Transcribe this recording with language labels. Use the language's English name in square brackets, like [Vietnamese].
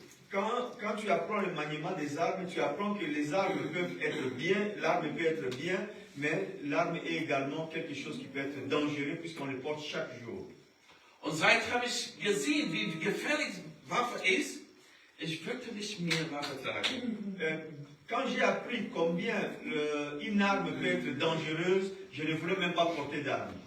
[French] Quand tu apprends le maniement des armes, tu apprends que les armes peuvent être bien, l'arme peut être bien, mais l'arme est également quelque chose qui peut être dangereux puisqu'on le porte chaque jour. [German] Und seit habe ich gesehen, wie gefährlich Waffe ist, ich möchte nicht mehr Waffe tragen. [French] Quand j'ai appris combien une arme peut être dangereuse, je ne voulais même pas porter d'arme.